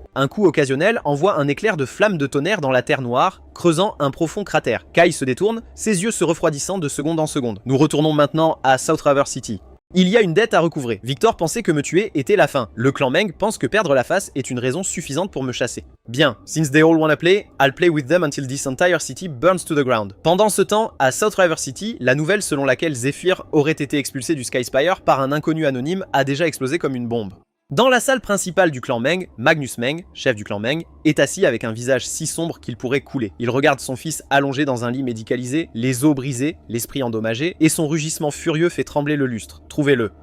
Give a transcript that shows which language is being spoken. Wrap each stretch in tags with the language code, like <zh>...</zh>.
<fr>Un coup occasionnel envoie un éclair de flamme de tonnerre dans la terre noire, creusant un profond cratère. Kai se détourne, ses yeux se refroidissant de seconde en seconde. Nous retournons maintenant à South River City. Il y a une dette à recouvrer. Victor pensait que me tuer était la fin. Le clan Meng pense que perdre la face est une raison suffisante pour me chasser.</fr> <en>Bien, since they all wanna play, I'll play with them until this entire city burns to the ground.</en> <fr>Pendant ce temps, à South River City, la nouvelle selon laquelle Zephyr aurait été expulsé du Sky Spire par un inconnu anonyme a déjà explosé comme une bombe. Dans la salle principale du clan Meng, Magnus Meng, chef du clan Meng, est assis avec un visage si sombre qu'il pourrait couler. Il regarde son fils allongé dans un lit médicalisé, les os brisés, l'esprit endommagé, et son rugissement furieux fait trembler le lustre. Trouvez-le.</fr>